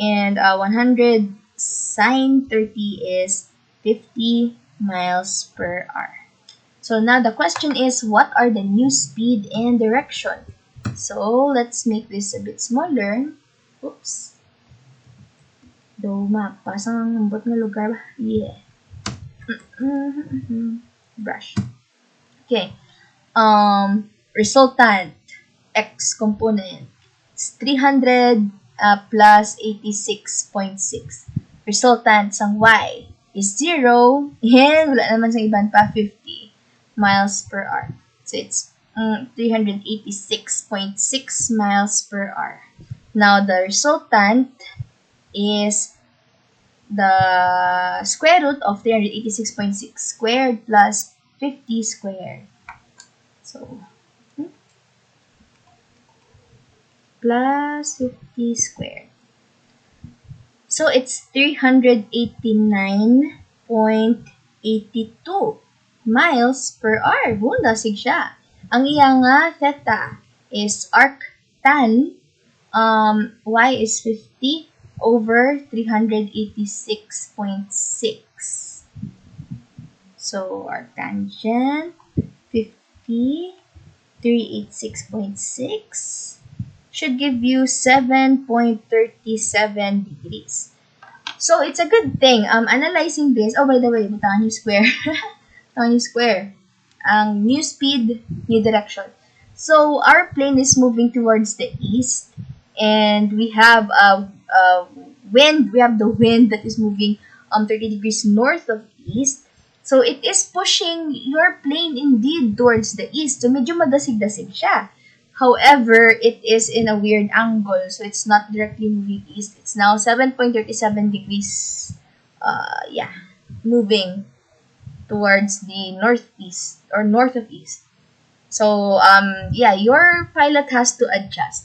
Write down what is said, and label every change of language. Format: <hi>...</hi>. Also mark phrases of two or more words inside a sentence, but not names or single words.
<en>And 100 sine 30 is 50 miles per hour. So now the question is, what are the new speed and direction? So let's make this a bit smaller. Oops. Do map.</en> <hil>Pasang lambot nga lugar ba?</hil> <en>Yeah. Brush. Okay. Resultant. X component. It's 300 plus 86.6. Resultant sang Y is 0.</en> <hil>And wala naman sa iban pa,</hil> <en>50 miles per hour. So it's 386.6 miles per hour. Now the resultant is the square root of 386.6 squared plus 50 squared. So, plus 50 squared. So, it's 389.82 miles per hour.</en> <hil>Dasig siya. Ang iya nga theta</hil> <en>is arctan. Y is 50 over 386.6. So, our tangent, 50, 386.6, should give you 7.37 degrees. So, it's a good thing. Analyzing this, oh, by the way,</en> <hil>butangan yung square. Butangan yung square.</hil> <en>Ang new speed, new direction. So, our plane is moving towards the east. And we have wind. We have the wind that is moving 30 degrees north of east. So it is pushing your plane indeed towards the east.</en> <hil>So medyo madasig-dasig siya.</hil> <en>However, it is in a weird angle. So it's not directly moving east. It's now 7.37 degrees. Moving towards the northeast or north of east. So your pilot has to adjust.</en>